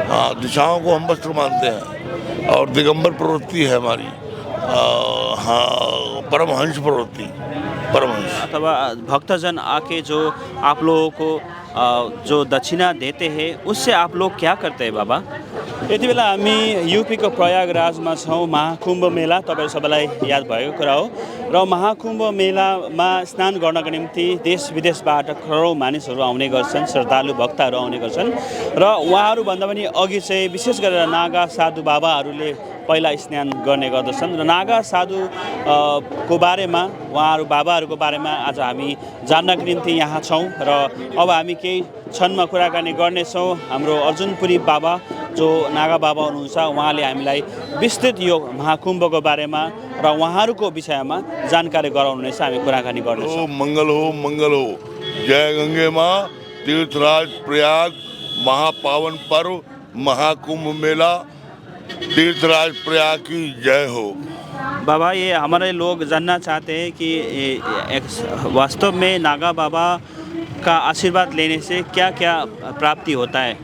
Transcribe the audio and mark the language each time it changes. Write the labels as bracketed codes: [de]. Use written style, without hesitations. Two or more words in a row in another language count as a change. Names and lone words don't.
[hi] हाँ, दिशाओं को हम वस्त्र मानते हैं और दिगंबर प्रवृत्ति है हमारी। हाँ, परमहंस प्रवृत्ति, परमहंस। अथवा भक्तजन आके जो आप लोगों को जो दक्षिणा देते हैं उससे आप लोग क्या करते हैं बाबा? [ne] यति बेला हामी युपीको प्रयागराजमा छौँ। महाकुम्भ मेला तपाईँहरू सबैलाई याद भएको कुरा हो र महाकुम्भ मेलामा स्नान गर्नको निम्ति देश विदेशबाट करोडौँ मानिसहरू आउने गर्छन्, श्रद्धालु भक्तहरू आउने गर्छन् र उहाँहरूभन्दा पनि अघि चाहिँ विशेष गरेर नागा साधु बाबाहरूले पहिला स्नान गर्ने गर्दछन् र नागा साधु को बारेमा, उहाँहरू बाबाहरूको बारेमा आज हामी जान्नको निम्ति यहाँ छौँ र अब हामी केही क्षणमा कुराकानी गर्नेछौँ। हाम्रो अर्जुनपुरी बाबा जो नागा बाबा हुनुहुन्छ उहाँले हामीलाई विस्तृत यो महाकुम्भको बारेमा र उहाँहरूको विषयमा जानकारी गराउनुहुनेछ। हामी कुराकानी गर्नेछौँ। [hi] मंगल हो। जय गंगे माँ। तीर्थराज प्रयाग महापावन पर्व महाकुंभ मेला, तीर्थराज प्रयाग की जय हो। बाबा, ये हमारे लोग जानना चाहते हैं कि वास्तव में नागा बाबा का आशीर्वाद लेने से क्या क्या प्राप्ति होता है?